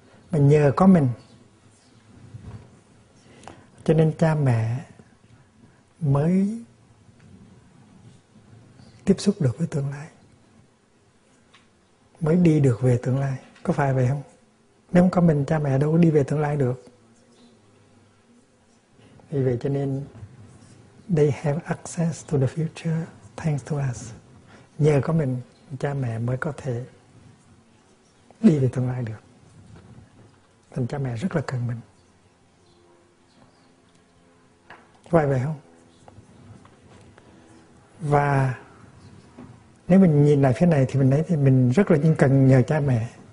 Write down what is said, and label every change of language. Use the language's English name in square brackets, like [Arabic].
[Vietnamese] Mình nhờ có mình, cho nên cha mẹ mới tiếp xúc được với tương lai, mới đi được về tương lai. Có phải vậy không? Nếu không có mình, cha mẹ đâu có đi về tương lai được. Vì vậy cho nên [English] they have access to the future thanks to us. [Vietnamese] Nhờ có mình, cha mẹ mới có thể đi về tương lai được. Thành cha mẹ rất là cần mình. Vậy vậy không? Và nếu mình nhìn lại phía này thì mình thấy thì mình rất là cần nhờ cha mẹ.